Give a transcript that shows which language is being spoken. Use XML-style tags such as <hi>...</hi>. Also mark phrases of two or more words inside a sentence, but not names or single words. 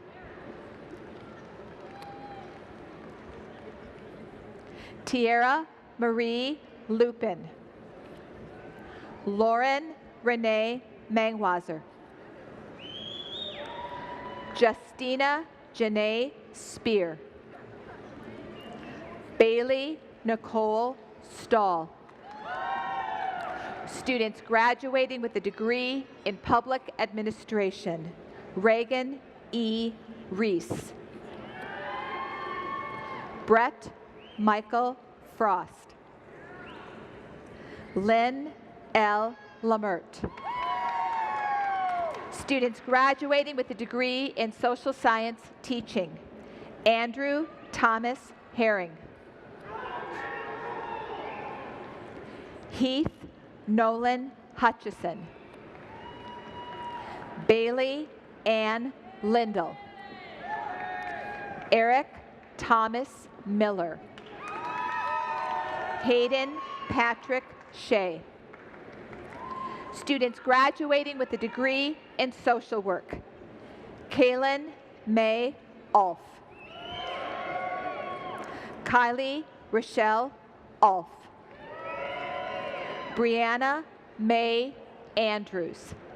<en>Tierra Marie Lupin. Lauren Renee Mangwazer. Justina Janae Spear. Bailey Nicole Stahl. Students graduating with a degree in public administration, Reagan E. Reese. Brett Michael Frost. Lynn L. Lamert. Students graduating with a degree in social science teaching, Andrew Thomas Herring. Heath Nolan Hutchison. Bailey Ann Lindell. Eric Thomas Miller. Hayden Patrick Shea. Students graduating with a degree in social work, Kaylin May Ulf. Kylie Rochelle Ulf. Brianna May Andrews.</en>